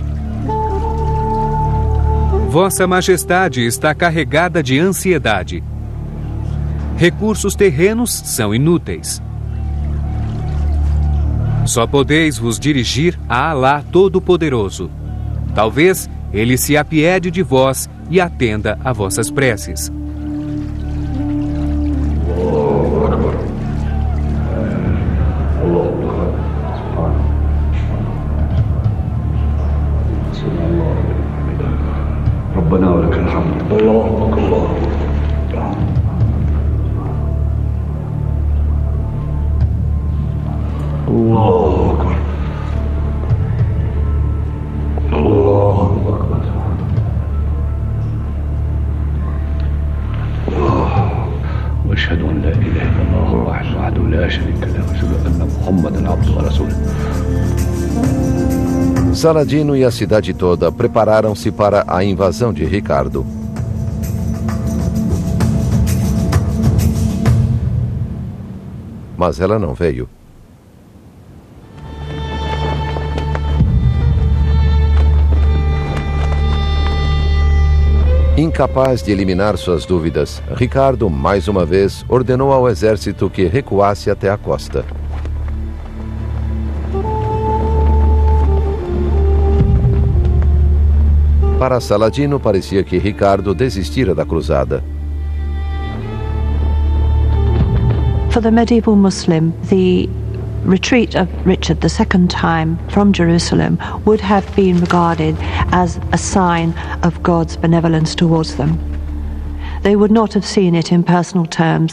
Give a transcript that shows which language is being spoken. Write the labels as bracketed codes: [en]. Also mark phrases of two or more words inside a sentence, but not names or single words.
[pt] Vossa Majestade está carregada de ansiedade. Recursos terrenos são inúteis. Só podeis vos dirigir a Alá Todo-Poderoso. Talvez ele se apiede de vós e atenda a vossas preces. [ar] ربنا ولك الحمد. الله أكبر. الله أكبر. الله أكبر. واشهد ان لا اله الا الله الواحد وحده لا شريك له واشهد ان محمدا عبده ورسوله. [pt] Saladino e a cidade toda prepararam-se para a invasão de Ricardo. Mas ela não veio. Incapaz de eliminar suas dúvidas, Ricardo, mais uma vez, ordenou ao exército que recuasse até a costa. Para Saladino, parecia que Ricardo desistira da cruzada. [en] For the medieval Muslim, the retreat of Richard the second time from Jerusalem would have been regarded as a sign of God's benevolence towards them. They would not have seen it in personal terms.